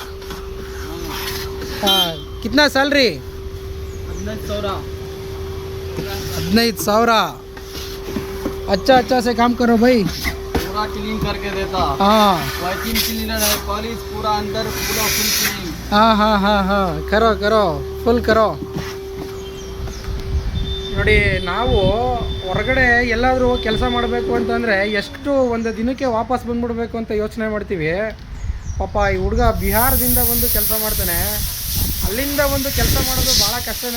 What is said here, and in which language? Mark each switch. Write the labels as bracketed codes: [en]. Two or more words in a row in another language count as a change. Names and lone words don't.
[hi] कितना सैलरी? 15,000। अच्छा से काम करो भाई। पूरा क्लीन करके देता। हाँ, [en] vacuum cleaner [hi] है, पॉलिश पूरा अंदर पूरा [en] full clean. [hi] हाँ, करो फुल करो. [kn] ನೋಡಿ, ನಾವು ಹೊರಗಡೆ ಎಲ್ಲಾದರೂ ಕೆಲಸ ಮಾಡಬೇಕು ಅಂತಂದರೆ ಎಷ್ಟು ಒಂದು ದಿನಕ್ಕೆ ವಾಪಸ್ ಬಂದ್ಬಿಡ್ಬೇಕು ಅಂತ ಯೋಚನೆ ಮಾಡ್ತೀವಿ. ಪಾಪ ಈ ಹುಡುಗ ಬಿಹಾರದಿಂದ ಬಂದು ಕೆಲಸ ಮಾಡ್ತಾನೆ. ಅಲ್ಲಿಂದ ಒಂದು ಕೆಲಸ ಮಾಡೋದು ಭಾಳ ಕಷ್ಟನೇ.